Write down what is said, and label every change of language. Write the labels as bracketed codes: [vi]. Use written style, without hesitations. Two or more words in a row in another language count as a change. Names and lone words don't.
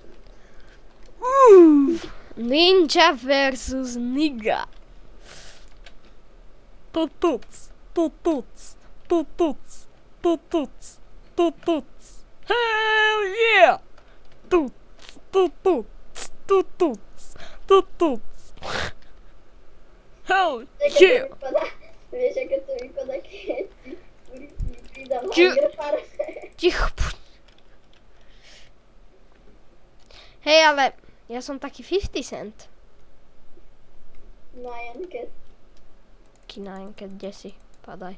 [en] Ninja versus Nigga. Tutuc. Hell yeah! Tutuc. Hell yeah! [sk] Vieš, ako to vypadá, keď si pridám Čo? hyperpar. Ticho. Hej, ale ja som taký 50 Cent. Na Janke. Kinajnke, kde si? Padaj.